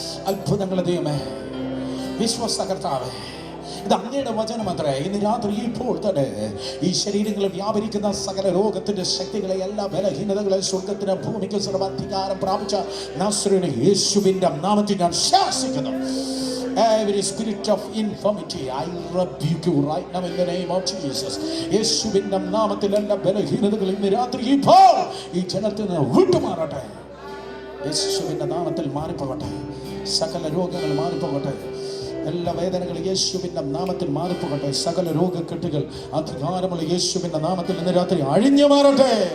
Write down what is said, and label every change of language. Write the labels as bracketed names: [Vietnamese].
[Malayalam] അത്ഭുതങ്ങൾ ദൈവമേ, വിശ്വസ്ത കർത്താവേ, ഇത് അങ്ങയുടെ വചനമത്രേ. ഇന്ന് രാത്രി ഇപ്പോൾ തന്നെ ഈ ശരീരങ്ങളിൽ വ്യാപരിക്കുന്ന സകല രോഗത്തിന്റെ ശക്തികളെ, എല്ലാ ബലഹീനതകളെ സ്വർഗത്തിന് ഭൂമിക്ക് സർവാധികാരം പ്രാപിച്ച നസ്രയനായ യേശുവിന്റെ നാമത്തിൽ ഞാൻ ശാസിക്കുന്നു. [English] Every spirit of infirmity, I rebuke you right now in the name of Jesus. [Malayalam] യേശുവിന്റെ നാമത്തിൽ എല്ലാ ബലഹീനതകളും ഇന്ന് രാത്രി ഇപ്പോൾ ഈ ജനത്തിൽ നിന്ന് വിട്ടുമാറട്ടെ. യേശുവിന്റെ നാമത്തിൽ മാറിപ്പോകട്ടെ. സകല രോഗങ്ങൾ മാറിപ്പോകട്ടെ. എല്ലാ വേദനകളും യേശുവിന്റെ നാമത്തിൽ മാറിപ്പോകട്ടെ. സകല രോഗക്കെട്ടുകൾ അധികാരമുള്ള യേശുവിന്റെ നാമത്തിൽ ഇന്ന് രാത്രി അഴിഞ്ഞു മാറട്ടെ.